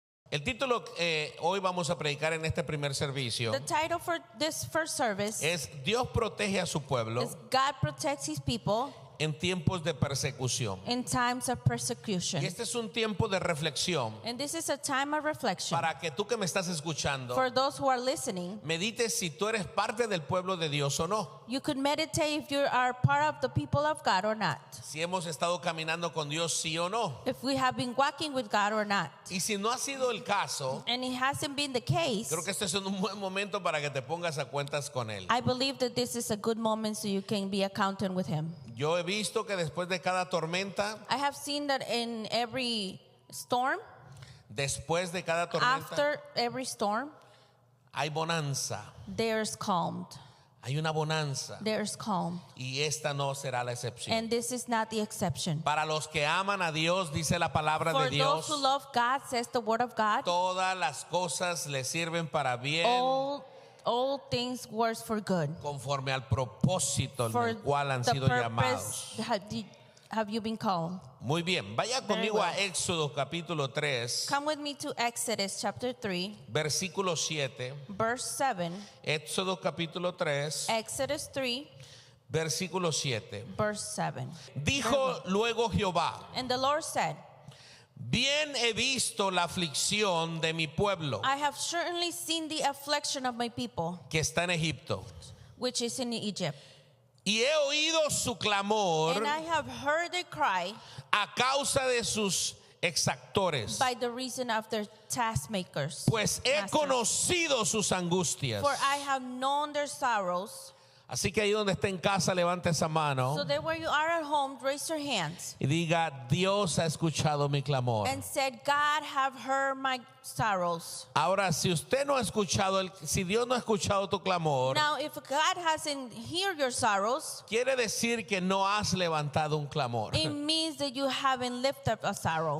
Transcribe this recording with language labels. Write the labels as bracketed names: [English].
[Spanish] El título hoy vamos a predicar en este primer servicio [English] The title for this first service [Spanish] es Dios protege a su pueblo [English] is God protects his people [Spanish] en tiempos de persecución. [English] in times of persecution. [Spanish] Y este es un tiempo de reflexión [English] And this is a time of reflection [Spanish] para que tú que me estás escuchando [English] for those who are listening. [Spanish] medites si tú eres parte del pueblo de Dios o no. [English] You could meditate if you are part of the people of God or not. [Spanish] Si hemos estado caminando con Dios sí o no. [English] If we have been walking with God or not. [Spanish] Y si no ha sido el caso, [English] And it hasn't been the case. [Spanish] creo que este es un buen momento para que te pongas a cuentas con Él. [English] I believe that this is a good moment so you can be accountant with him. [Spanish] Yo he visto que después de cada tormenta, [English] I have seen that in every storm, [Spanish] después de cada tormenta, [English] after every storm, [Spanish] hay bonanza. [English] there's calm. [Spanish] Hay una bonanza. [English] There's calm. [Spanish] Y esta no será la excepción. [English] And this is not the exception. [Spanish] Para los que aman a Dios, dice la palabra [English] For [Spanish] de Dios, [English] those who love God, says the word of God, [Spanish] todas las cosas le sirven para bien [English] all things work for good. [Spanish] conforme al propósito en [English] For [Spanish] el cual han [English] the [Spanish] sido llamados. [English] purpose have you been called. [Spanish] Muy bien, vaya [English] Very [Spanish] conmigo a [English] well. [Spanish] Éxodo capítulo 3, [English] Come with me to Exodus chapter 3, [Spanish] versículo 7. [English] verse 7. [Spanish] Éxodo capítulo 3, [English] Exodus 3, [Spanish] versículo 7. [English] verse 7. [Spanish] Dijo luego Jehová: [English] And the Lord said, [Spanish] bien he visto la aflicción de mi pueblo [English] I have certainly seen the affliction of my people, [Spanish] que está en Egipto, [English] which is in Egypt. [Spanish] y he oído su clamor [English] And I have heard their cry [Spanish] a causa de sus exactores, [English] by the reason of their taskmakers. [Spanish] pues he [English] masters. [Spanish] conocido sus angustias. [English] For I have known their sorrows. [Spanish] Así que ahí donde esté en casa, levante esa mano [English] So that where you are at home, raise your hands [Spanish] y diga: Dios ha escuchado mi clamor. [English] and said, God have heard my sorrows. [Spanish] Ahora, si usted no ha escuchado, si Dios no ha escuchado tu clamor, [English] Now, if God hasn't heard your sorrows, [Spanish] quiere decir que no has levantado un clamor. [English] it means that you haven't lifted up a sorrow.